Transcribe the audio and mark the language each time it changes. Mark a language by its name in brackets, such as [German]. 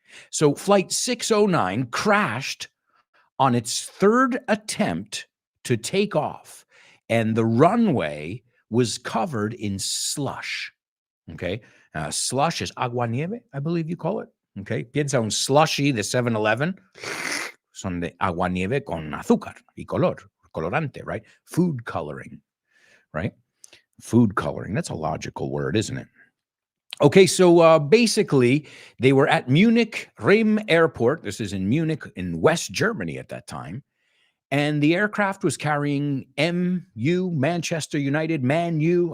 [English] So flight 609 crashed on its third attempt to take off, and the runway was covered in slush. Okay. Slush is agua nieve, I believe you call it. [Spanish] Okay. Piensa un slushy de 7-Eleven. Son de agua nieve con azúcar y colorante, right? [English] Food coloring, right? Food coloring. That's a logical word, isn't it? Okay, so basically, they were at Munich Rhein Airport. This is in Munich, in West Germany at that time. And the aircraft was carrying MU, Manchester United, Man U.